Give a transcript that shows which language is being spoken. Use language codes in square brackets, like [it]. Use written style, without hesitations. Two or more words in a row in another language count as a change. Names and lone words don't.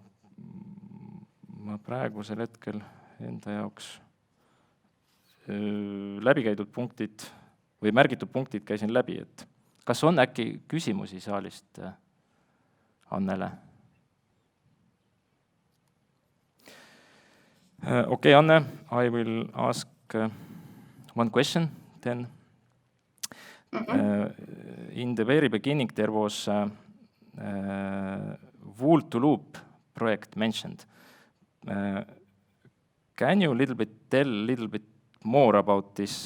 [et] ma praegusel hetkel enda jaoks läbikäidud punktid või märgitud punktid käisin läbi, et kas on äkki küsimusi saalist Annele? [en] Okay, Anne, I will ask one question then. In the very beginning there was wool-to-loop project mentioned. Can you tell a little bit more about this?